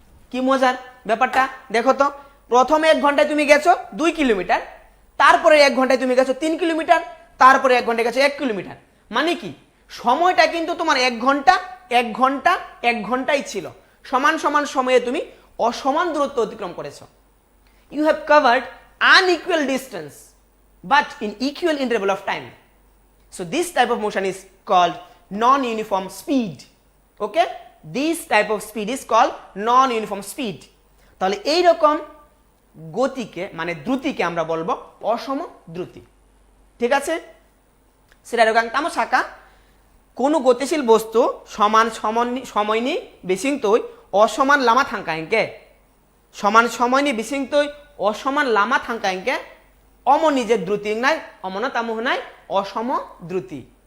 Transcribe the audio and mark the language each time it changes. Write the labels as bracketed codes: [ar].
[bn] কি মজার ব্যাপারটা দেখো তো, প্রথম 1 ঘন্টায় তুমি গেছো 2 কিলোমিটার, তারপরে 1 ঘন্টায় তুমি গেছো 3 কিলোমিটার, তারপরে 1 ঘন্টায় গেছো 1 কিলোমিটার। মানে কি, সময়টা কিন্তু তোমার 1 ঘন্টা 1 ঘন্টা 1 ঘন্টাই ছিল। সমান সমান সময়ে তুমি অসমান দূরত্ব অতিক্রম করেছো। [en] You have covered unequal distance but in equal interval of time. So this type of motion is called non-uniform speed. Okay, this type of speed is called non-uniform speed. [bn] তাহলে এই রকম গতিকে মানে দ্রুতিকে আমরা বলবো অসম দ্রুতি। ঠিক আছে, [trp] সেটা এরকম তামো শাখা কোনো গতিশীল বস্তু সমান সময় নি বিশিংতই অসমান লামা থাঙ্কাইকে, সমান সময় নি বিশিংতই অসমান লামা থাঙ্কাইকে অমনি যে দ্রুতি নাই অমনা তামুহ নাই অসম দ্রুতি।